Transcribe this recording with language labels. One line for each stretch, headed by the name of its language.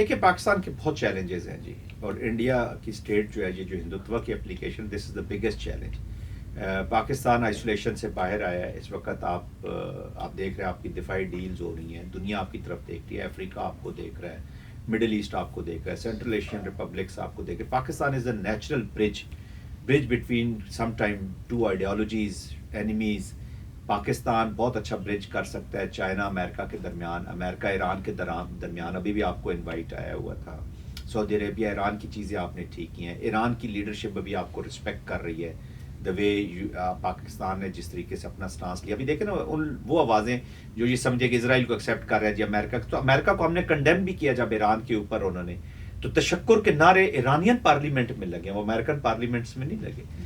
Urdu: دیکھیے پاکستان کے بہت چیلنجز ہیں جی، اور انڈیا کی اسٹیٹ جو ہے، یہ جو ہندوتوا کی application,
English: This is the biggest challenge.
Urdu: Pakistan isolation سے باہر آیا ہے. اس وقت آپ دیکھ رہے ہیں آپ کی دفاعی ڈیلز ہو رہی ہیں، دنیا آپ کی طرف دیکھ رہی ہے، افریقہ آپ کو دیکھ رہا ہے، مڈل ایسٹ آپ کو دیکھ رہا ہے، سینٹرل ایشین ریپبلکس آپ کو دیکھ رہے ہیں.
English: Pakistan is a natural bridge bridge between sometime two ideologies, enemies.
Urdu: Pakistan بہت اچھا برج کر سکتا ہے چائنا امریکہ کے درمیان, امریکہ ایران کے درمیان. ابھی بھی آپ کو انوائٹ آیا ہوا تھا. سعودی عربیہ ایران کی چیزیں آپ نے ٹھیک کی ہیں. ایران کی لیڈرشپ ابھی آپ کو رسپیکٹ کر رہی ہے.
English: the way
Urdu: پاکستان نے جس طریقے سے اپنا سٹانس لیا, ابھی دیکھیں نا وہ آوازیں جو یہ سمجھے کہ اسرائیل کو ایکسیپٹ کر رہا ہے جی امریکہ, تو امریکہ کو ہم نے کنڈیم بھی کیا جب ایران کے اوپر انہوں نے, تو تشکر کے نعرے ایرانین پارلیمنٹ میں لگے, وہ امریکن پارلیمنٹس میں نہیں لگے.